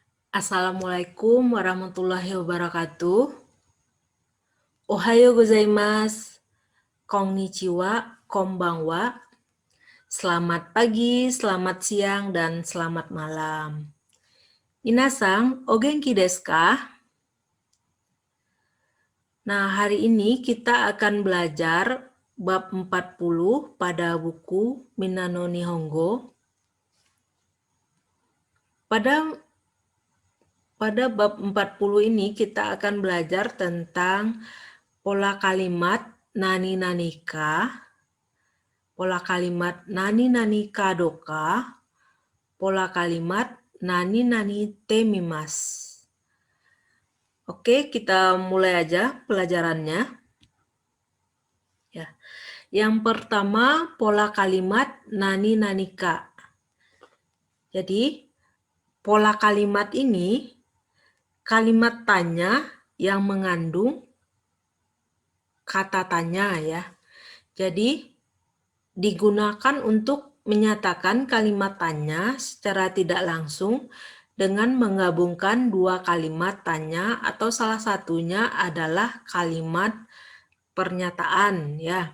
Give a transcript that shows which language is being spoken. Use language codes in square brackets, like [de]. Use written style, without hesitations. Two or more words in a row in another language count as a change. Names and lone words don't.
[ar] السلام عليكم ورحمة الله وبركاته. [ja] おはようございます. こんにちは、こんばんは. [id] Selamat pagi, selamat siang, dan selamat malam. [ja] Minasang, お元気ですか? [id] Nah, hari ini kita akan belajar bab 40 pada buku Minna no Nihongo. Pada bab 40 ini kita akan belajar tentang pola kalimat [ja] 何々か, [id] pola kalimat [ja] 何々かどうか, [id] pola kalimat [ja] 何々てみます. [id] Oke, kita mulai aja pelajarannya. Ya. Yang pertama, pola kalimat [ja] 何々か. [id] Jadi, pola kalimat ini kalimat tanya yang mengandung kata tanya ya. Jadi digunakan untuk menyatakan kalimat tanya secara tidak langsung dengan menggabungkan dua kalimat tanya atau salah satunya adalah kalimat pernyataan ya.